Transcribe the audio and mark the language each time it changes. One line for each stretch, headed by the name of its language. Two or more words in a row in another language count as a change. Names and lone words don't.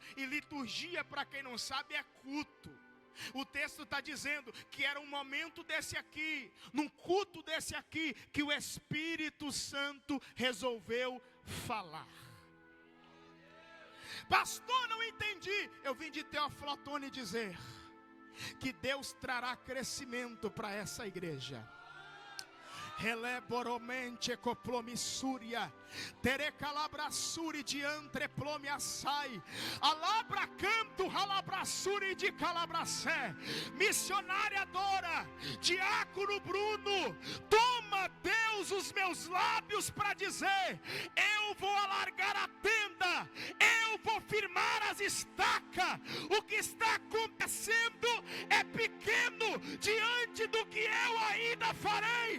Portuguese: E liturgia, para quem não sabe, é culto. O texto está dizendo que era um momento desse aqui, num culto desse aqui, que o Espírito Santo resolveu falar. Pastor, não entendi. Eu vim de Teoflotone dizer que Deus trará crescimento para essa igreja. Releboromente coplomissúria, terecalabrassuri de antreplome assai, alabra canto, ralabrassuri de calabracé, missionária Dora, diácono Bruno, toma Deus os meus lábios para dizer: eu vou alargar a tenda, eu vou firmar as estacas. O que está acontecendo é pequeno diante do que eu ainda farei.